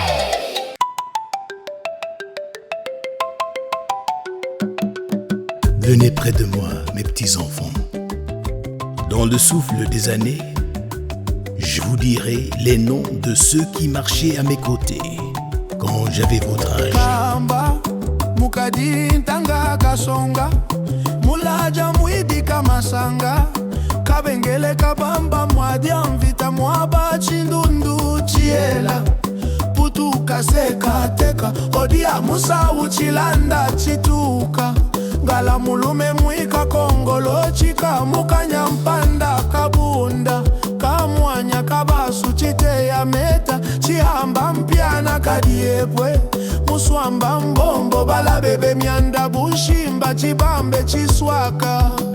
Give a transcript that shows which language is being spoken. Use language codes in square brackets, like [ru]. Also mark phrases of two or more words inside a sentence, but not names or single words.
[fr] Venez près de moi, mes petits enfants. Dans le souffle des années, je vous dirai les noms de ceux qui marchaient à mes côtés quand j'avais votre âge. Kamba, mukadi ntanga kasonga, mulaja mwidi kamasanga, kabengele kabamba mwadi amvita mwaba chindundu chiela, putu kaseka teka, odia musa uchilanda chituka, ngala mulume mwika kongolo chika mukanya mpanda kabunda, kamwanya kabasu chite ya meta, chihamba mpyana kadiepwe, muswamba mbombo bala bebe myanda bushimba chibambe chiswaka.